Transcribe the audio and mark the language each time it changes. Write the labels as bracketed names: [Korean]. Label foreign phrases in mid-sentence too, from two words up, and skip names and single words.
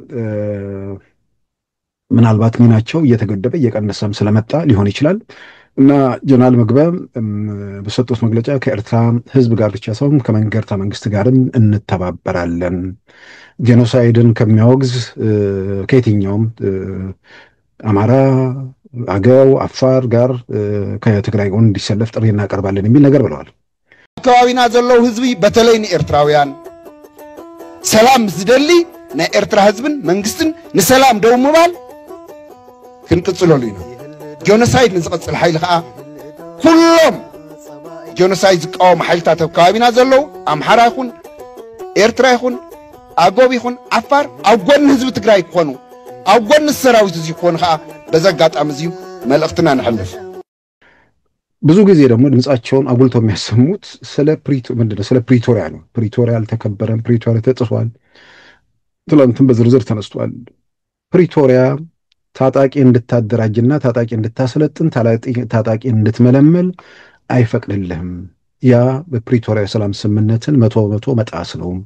[Amharic] ምናልባት ሚናቸው እየተገደበ እየቀነሰም ስለመጣ ሊሆን ይችላል እና ጀነራል ምግበ በሰጡት መግለጫ ከኤርትራ ሕዝብ ጋር ብቻ ሳይሆን ከመንገርታ መንግስት ጋርም እንተባበራለን፣ ጄኖሳይድን ከሚያወግዝ ከየትኛውም አማራ፣ አገው፣ አፋር ጋር ከትግራይ ጎን እንዲሰለፍ ጥሪ እናቀርባለን የሚል ነገር ብለዋል። [Tigrinya] አካባቢና ዘለው ህዝቢ በተለይ ንኤርትራውያን ሰላም ዝደሊ ናይ ኤርትራ ህዝብን መንግስትን ንሰላም ደው ምባል ክንቅጽለሉ ኢና። ጄኖሳይድ ንዝቐጽል ሓይሊ ከዓ ኩሎም ጄኖሳይድ ዝቃወሙ ሓይልታት ኣብ ከባቢና ዘለው ኣምሓራ ይኹን ኤርትራ ይኹን ኣጎብ ይኹን ዓፋር ኣብ ጎኒ ህዝቢ ትግራይ ክኾኑ ኣብ ጎኒ ሰራዊት እዚ ክኾኑ ከዓ በዛ አጋጣሚ እዚ መልእክትና ንሕልፍ። [Amharic] ብዙ ጊዜ ደግሞ ድምጻቸውን አጉልተው የሚያሰሙት ስለ ፕሪቶሪያ ነው። ፕሪቶሪያ አልተከበረም፣ ፕሪቶሪያ ተጥሷል፣ ትላንትም በዝርዝር ተነስቷል። ፕሪቶሪያ ታጣቂ እንድታደራጅና ታጣቂ እንድታሰለጥን ታጣቂ እንድትመለመል አይፈቅድልህም። ያ በፕሪቶሪያ ሰላም ስምምነትን 100% መጣስ ነው።